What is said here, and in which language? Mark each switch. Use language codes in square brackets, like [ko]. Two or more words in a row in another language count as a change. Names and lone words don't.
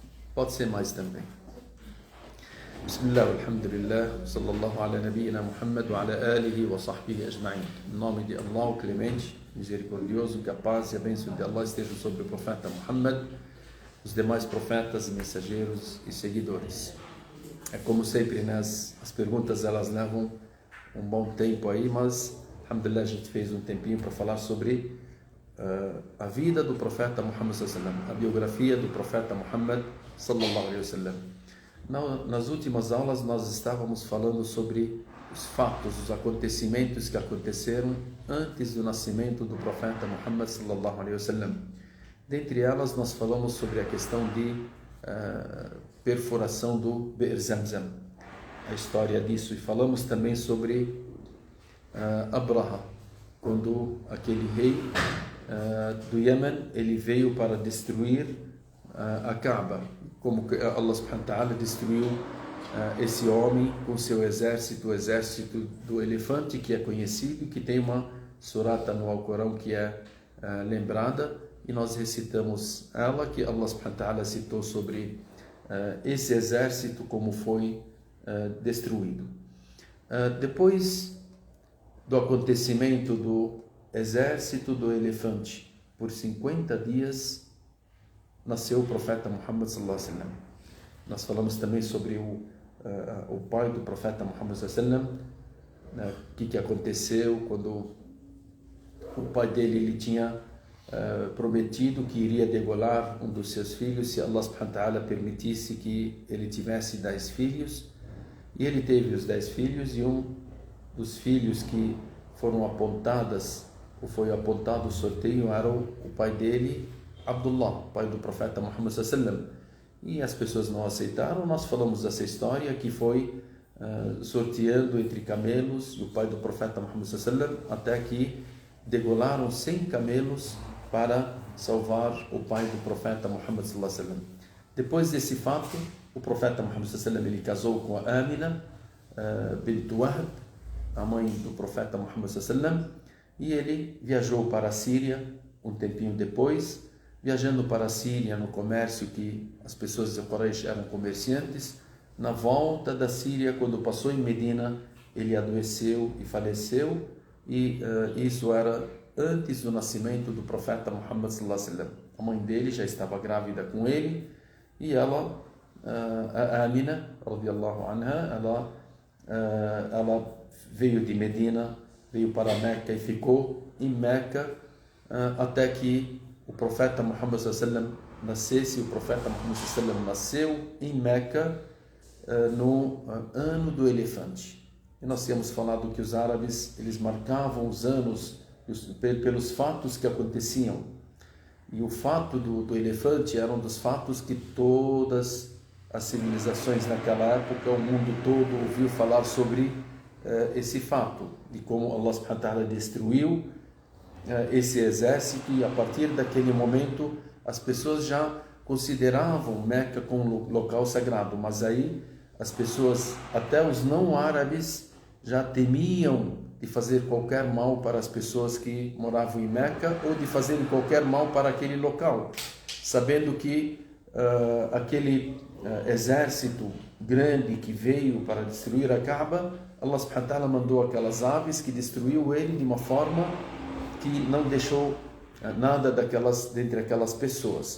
[pt] Pode ser mais também. [ar] بسم الله، الحمد لله، صلى الله على نبينا محمد وعلى آله وصحبه أجمعين. [pt] Em nome de Allah, o clemente, misericordioso, que a paz e a bênção de Allah estejam sobre o profeta Muhammad, os demais profetas, mensageiros e seguidores. É como sempre, né? As perguntas elas levam um bom tempo aí, mas alhamdulillah a gente fez um tempinho para falar sobre a vida do profeta Muhammad [ar] صلى الله عليه وسلم, [pt] a biografia do profeta Muhammad [ar] صلى الله عليه وسلم. [pt] Nas últimas aulas nós estávamos falando sobre os fatos, os acontecimentos que aconteceram antes do nascimento do profeta Muhammad [ar] صلى الله عليه وسلم. [pt] Dentre elas nós falamos sobre a questão de perfuração do Be'er Zamzam, a história disso, e falamos também sobre Abraha, quando aquele rei do Iêmen, ele veio para destruir a Kaaba, como Allah [ar] سبحانه وتعالى [pt] destruiu esse homem com seu exército, o exército do elefante, que é conhecido, que tem uma surata no Alcorão que é lembrada, e nós recitamos ela, que Allah [ar] سبحانه وتعالى [pt] citou sobre esse exército como foi destruído. Depois do acontecimento do exército do elefante, por 50 dias nasceu o profeta Muhammad [ar] صلى الله عليه وسلم. [pt] Nós falamos também sobre o pai do profeta Muhammad [ar] صلى الله عليه وسلم, [pt] o que aconteceu quando o pai dele ele tinha prometido que iria degolar um dos seus filhos se Allah [ar] سبحانه وتعالى [pt] permitisse que ele tivesse 10 filhos, e ele teve os 10 filhos, e um dos filhos que foram apontadas, ou foi apontado o sorteio, era o pai dele, Abdullah, pai do profeta Muhammad [ar] صلى الله عليه وسلم, [pt] e as pessoas não aceitaram. Nós falamos dessa história que foi sorteando entre camelos e o pai do profeta Muhammad [ar] صلى الله عليه وسلم, [pt] até que degolaram 100 camelos para salvar o pai do profeta Muhammad [ar] صلى الله عليه وسلم. [pt] Depois desse fato, o profeta Muhammad [ar] صلى الله عليه وسلم [pt] ele casou com a Amina bint Wahb, a mãe do profeta Muhammad [ar] صلى الله عليه وسلم, [pt] e ele viajou para a Síria um tempinho depois. Viajando para a Síria no comércio, que as pessoas de Quraysh eram comerciantes, na volta da Síria, quando passou em Medina, ele adoeceu e faleceu, e isso era antes do nascimento do profeta Muhammad [ar] صلى الله عليه وسلم. [pt] A mãe dele já estava grávida com ele, e ela, a Amina, [ar] رضي الله عنها, [pt] ela veio de Medina, veio para Meca e ficou em Meca até que o profeta Muhammad [ar] صلى الله عليه وسلم [pt] nascesse. O profeta Muhammad [ar] صلى الله عليه وسلم [pt] nasceu em Meca no ano do elefante. E nós tínhamos falado que os árabes, eles marcavam os anos pelos fatos que aconteciam. E o fato do elefante era um dos fatos que todas as civilizações naquela época, o mundo todo ouviu falar sobre esse fato, de como Allah [ar] سبحانه وتعالى [pt] destruiu esse exército, e a partir daquele momento as pessoas já consideravam Meca como local sagrado, mas aí as pessoas, até os não árabes, já temiam de fazer qualquer mal para as pessoas que moravam em Meca, ou de fazer qualquer mal para aquele local, sabendo que aquele exército grande que veio para destruir a Kaaba, Allah [ar] سبحانه وتعالى [pt] mandou aquelas aves que destruiu ele de uma forma que não deixou nada dentre aquelas pessoas.